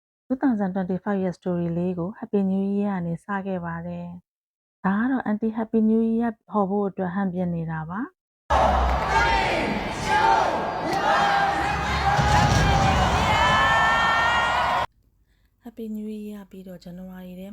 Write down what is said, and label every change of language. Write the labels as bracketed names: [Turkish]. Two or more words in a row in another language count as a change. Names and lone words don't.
[Burmese] 2025 [English] year story [Burmese] လေးကို [English] Happy New Year [Burmese] ကနေစခဲ့ပါတယ်။ဒါကတော့ [English] Anti Happy New Year [Burmese] ဟောဖို့အတွက်ဟန်ပြင်နေတာပါ။ [English] Happy New Year [Burmese] ပြီးတော့ January ထဲ